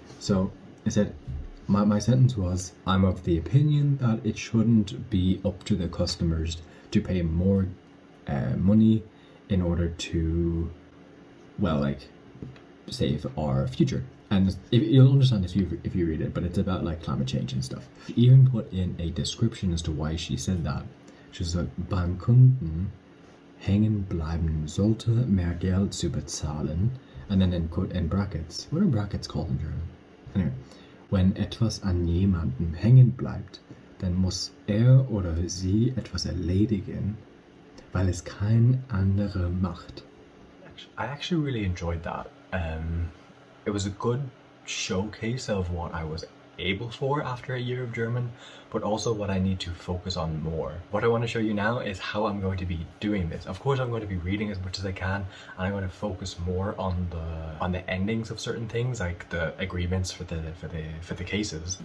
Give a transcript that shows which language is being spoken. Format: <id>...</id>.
<en>So I said, my sentence was, I'm of the opinion that it shouldn't be up to the customers to pay more money in order to, well, like, save our future. And you'll understand if you read it, but it's about like climate change and stuff. She even put in a description as to why she said that. She's like,</en> <de>beim Kunden hängen bleiben sollte, mehr Geld zu bezahlen.</de> <en>And then in brackets, what are brackets called in German?</en> <de>Anyway, wenn etwas an jemandem hängen bleibt, dann muss oder sie etwas erledigen, weil es kein anderer macht.</de> <en>I actually really enjoyed that. It was a good showcase of what I was able for after a year of German, but also what I need to focus on more. What I want to show you now is how I'm going to be doing this. Of course, I'm going to be reading as much as I can, and I'm going to focus more on the endings of certain things, like the agreements for the cases.</en>